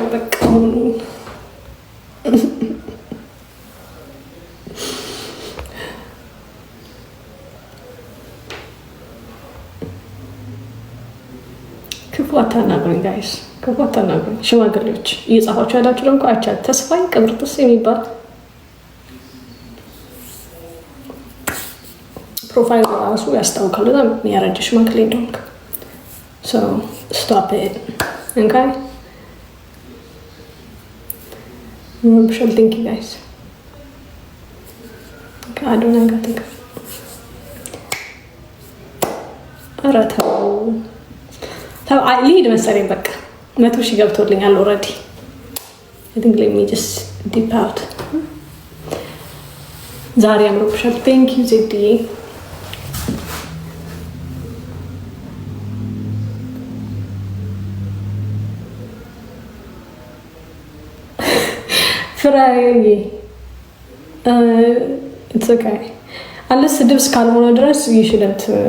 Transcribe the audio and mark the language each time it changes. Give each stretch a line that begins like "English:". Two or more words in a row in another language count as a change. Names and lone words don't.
Amharic: በቃ አሁን ክፉ አታናግሩኝ ጋይስ፣ ክፉ አታናግሩኝ። ሽማግሌዎች እየጻፋችሁ ያላችሁ ደግሞ አይቻት ተስፋዬ ቅብርጥስ የሚባል ፕሮፋይል ራሱ ያስታውቃል። በጣም ያረጀ ሽማግሌ እንደሆንክ።
English: So stop it. Okay? Thank you guys. Okay, I don't know. I lead
Amharic: መሰለኝ በቃ 100,000 ገብቶልኛል
English: already. I think let me just dip out.
Amharic: ዛሬ አምሮብሻል።
English: Thank you ZD. Friday. It's okay. Unless the divs can't want to address, you shouldn't.